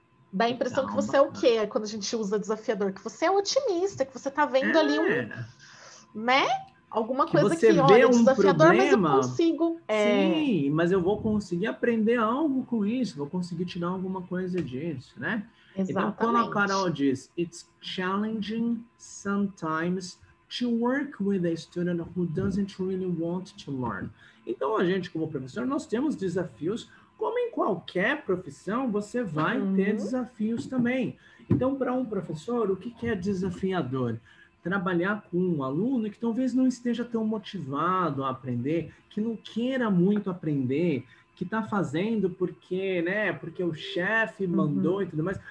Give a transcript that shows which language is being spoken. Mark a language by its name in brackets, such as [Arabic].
[Portuguese] Dá a impressão que você é o quê quando a gente usa desafiador? Que você é otimista, que você tá vendo ali né? Alguma coisa que olha, desafiador, mas eu consigo. Sim, mas eu vou conseguir aprender algo com isso, vou conseguir tirar alguma coisa disso, né? Exatamente. Então, quando a Carol diz, [English] it's challenging sometimes to work with a student who doesn't really want to learn. [Portuguese] Então, a gente, como professor, nós temos desafios, como em qualquer profissão, você vai ter desafios também. Então, para um professor, o que é desafiador? Trabalhar com um aluno que talvez não esteja tão motivado a aprender, que não queira muito aprender, que está fazendo porque, né, porque o chefe mandou e tudo mais.